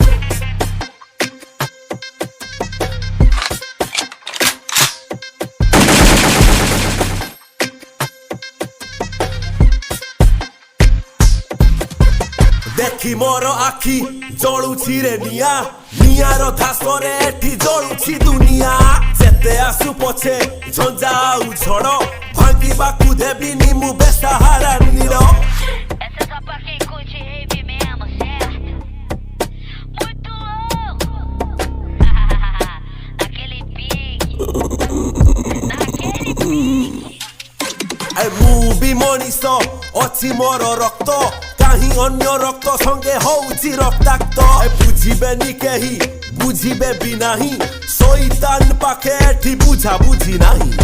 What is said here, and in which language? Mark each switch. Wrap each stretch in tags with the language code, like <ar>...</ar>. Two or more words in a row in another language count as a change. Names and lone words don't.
<or>ଦେଖି ମୋର ଆଖି ଜଳୁଛି ରେ ନିଆଁ ନିଆଁର ଧାସରେ ଏଠି ଜଳୁଛି ଦୁନିଆ ଯେତେ ଆସୁ ପଛେ ଝଞ୍ଜା ଆଉ ଝଡ଼ ଭାଙ୍ଗିବାକୁ ଦେବିନି ମୁଁ ବେସାହାରା ନୀଳ</or> <pt>Essa só pra quem curte rave mesmo, certo? Muito louco! Naquele pique.</pt> <or>ମୁଁ ବି ମଣିଷ ଅଛି ମୋର ରକ୍ତ କାହିଁ ଅନ୍ୟ ରକ୍ତ ସଙ୍ଗେ ହଉଛି ରକ୍ତାକ୍ତ ବୁଝିବେନି କେହି ବୁଝିବେ ବି ନାହିଁ ଶୈତାନ ପାଖେ ଏଠି ବୁଝା ବୁଝି ନାହିଁ</or>